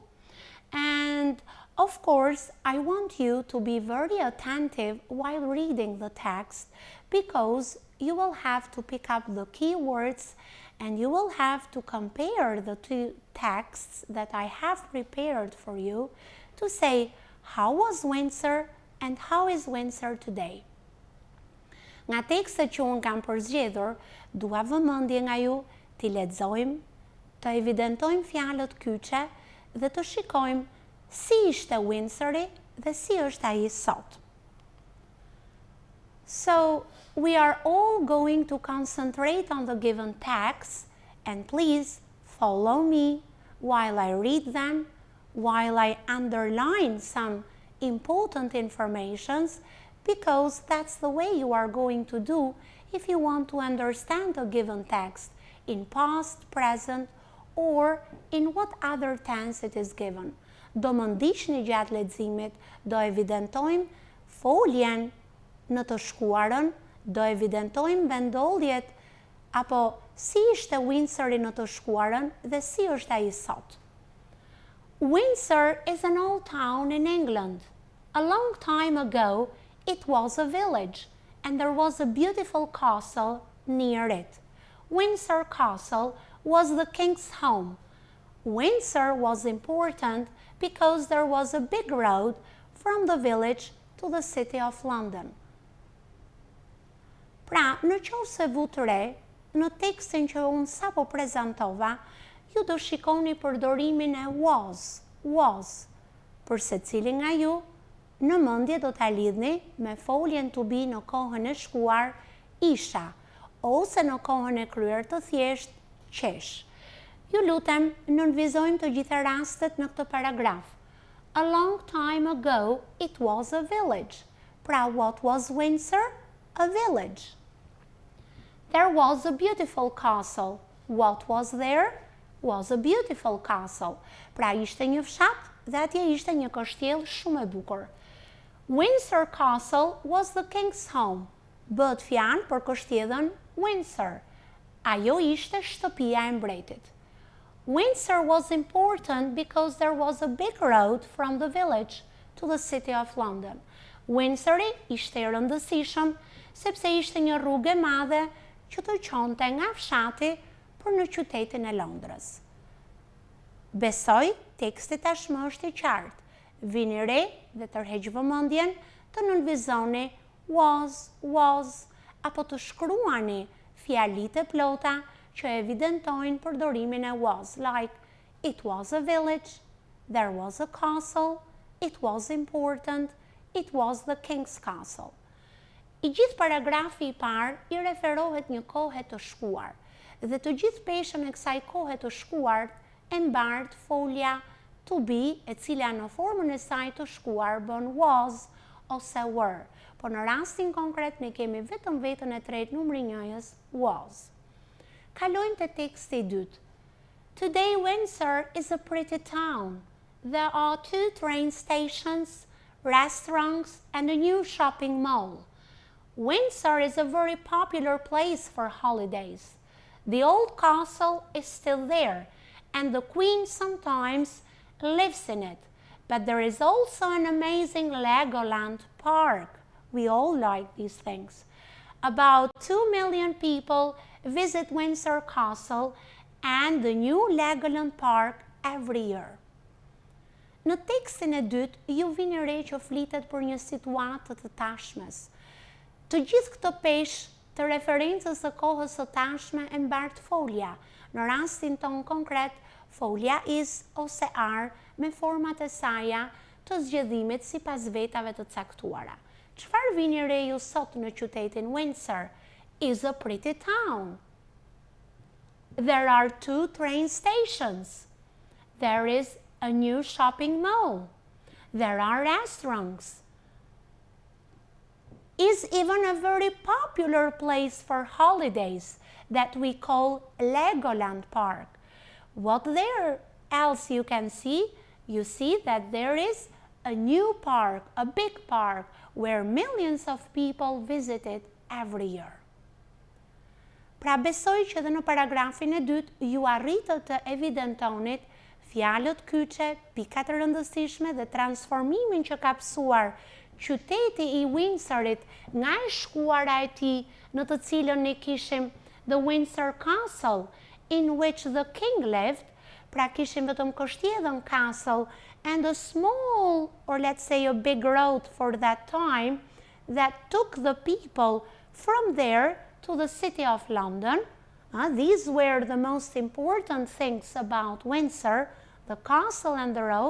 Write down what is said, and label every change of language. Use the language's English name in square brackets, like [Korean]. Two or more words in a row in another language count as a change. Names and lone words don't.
[English] And of course, I want you to be very attentive while reading the text, because you will have to pick up the keywords and you will have to compare the two texts that I have prepared for you to say how was Windsor and how is Windsor today. [Albanian] Nga tekstet që unë kam përzgjedhur, dua vëmendje nga ju t'i lexojmë, të evidentojmë fjalët kyçe dhe të shikojmë si ishte Windsori dhe si është ai sot. [English] So, we are all going to concentrate on the given text, and please follow me while I read them, while I underline some important informations, because that's the way you are going to do if you want to understand a given text in past, present, or in what other tense it is given. [Albanian] Do më ndiqni gjatë leximit, do evidentojmë foljen në të shkuarën, do evidentojmë vendoljet apo si ishte Windsori në të shkuarën dhe si është ai sot. [English] Windsor is an old town in England. A long time ago, it was a village, and there was a beautiful castle near it. Windsor Castle was the king's home. Windsor was important because there was a big road from the village to the city of London. [Albanian] Pra, në qoftë se vu të re, në tekstin që unë sapo prezantova, ju do shikoni përdorimin e was, për secilin nga ju, në mendje do ta lidhni me foljen [English] to be [Albanian] në kohën e shkuar, isha, ose në kohën e kryer të thjesht, qesh. Ju lutem, nënvizojmë të gjitha rastet në këtë paragraf. [English] A long time ago, it was a village. Pra, what was Windsor? A village. There was a beautiful castle. What was there? Was a beautiful castle. [Albanian] Pra, ishte një fshat dhe atje ishte një kështjell shumë e bukur. Windsor Castle was the king's home. Bëhet fjalë për kështjellën Windsor. Ajo ishte shtëpia e mbretit. [English] Windsor was important because there was a big road from the village to the city of London. [Albanian] Windsori ishte i rëndësishëm sepse ishte një rrugë e madhe që të çonte nga fshati për në qytetin e Londrës. Besoj, teksti tashmë është i qartë. Vini re dhe tërheq vëmendjen të nënvizoni was, apo të shkruani fjalitë e plota që evidentojnë përdorimin e was, [English] like it was a village, there was a castle, it was important, it was the king's castle. [Albanian] I gjithë paragrafi I parë I referohet një kohe të shkuar, dhe të gjithë peshën e kësaj kohe të shkuar e mbart folja [English] to be, [Albanian] e cila në formën e saj të shkuar bën was ose were, por në rastin konkret ne kemi vetëm vetën e tretë numri 1-s was. Kalojmë te teksti I dytë. [English] Today Windsor is a pretty town. There are 2 train stations, restaurants and a new shopping mall. Windsor is a very popular place for holidays. The old castle is still there, and the Queen sometimes lives in it. But there is also an amazing Legoland park. We all like these things. About 2 million people visit Windsor Castle and the new Legoland Park every year. [Albanian] Në tekstin e dytë, ju vini re që flitet për një situatë të tashmes. Të gjithë këto peshë të referencës së kohës së tashme e mbart folja. Në rastin ton konkret, folja is ose are me format e saja të zgjedhimit sipas vetave të caktuara. Çfarë vini re ju sot në qytetin Windsor? [English] Is a pretty town. There are 2 train stations. There is a new shopping mall. There are restaurants. Is even a very popular place for holidays that we call Legoland Park. What there else you can see? You see that there is a new park, a big park, where millions of people visit it every year. [Albanian] Pra besoj që dhe në paragrafin e dytë ju arritët të evidentonit fjalët kyçe, pikat e rëndësishme dhe transformimin që ka pësuar qyteti i Windsorit nga e shkuara e tij në të cilën ne kishim [English] the Windsor Castle in which the king lived, [Albanian] pra kishim vetëm kështjedhën [English] castle and a small, or let's say a big road for that time that took the people from there to the city of London. These were the most important things about Windsor, the castle and the road.